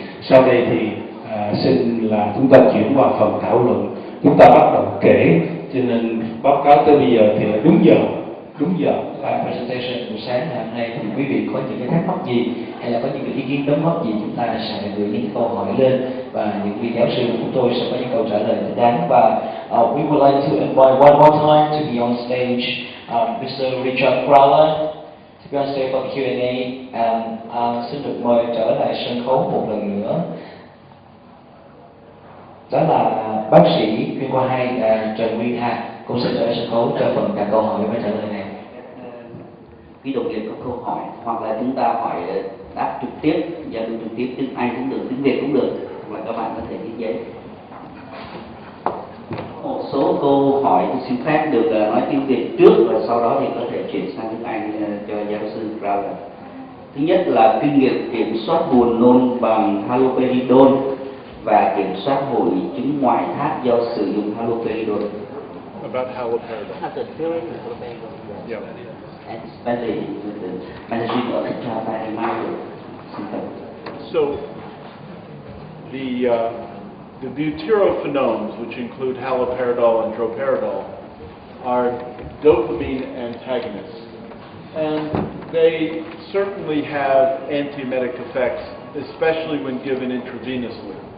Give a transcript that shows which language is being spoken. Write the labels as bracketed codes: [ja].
[vi] Sau đây thì xin là chúng ta chuyển qua phần thảo luận. Chúng ta bắt đầu kể, cho nên báo cáo tới bây giờ thì là đúng giờ. Presentation buổi sáng ngày hôm nay thì quý vị có những cái thắc mắc gì hay là có những cái ý kiến đóng góp gì, chúng ta sẽ gửi những câu hỏi lên và những vị giáo sư của chúng tôi sẽ có những câu trả lời thích đáng. Và [en] we would like to invite one more time to be on stage Mr. Richard Crowler to be on stage for Q&A. [vi] Xin được mời trở lại sân khấu một lần nữa. Đó là bác sĩ chuyên khoa 2 Trần Nguyên Hà cũng sẽ trở lại sân khấu cho phần trả câu hỏi và trả lời này. Quý đồng nghiệp có câu hỏi hoặc là chúng ta hỏi đáp trực tiếp, giao lưu trực tiếp tiếng Anh cũng được, tiếng Việt cũng được, hoặc là các bạn có thể viết giấy. Một số câu hỏi xin phép được nói tiếng Việt trước và sau đó thì có thể chuyển sang tiếng Anh cho giáo sư Crowler. Thứ nhất là kinh nghiệm kiểm soát buồn nôn bằng haloperidol và kiểm soát hội chứng ngoại thác do sử dụng haloperidol. [en] About haloperidol. Yeah. Especially with the managing of intravenous symptoms. So the butyrophenones, which include haloperidol and droperidol, are dopamine antagonists, and they certainly have antiemetic effects, especially when given intravenously.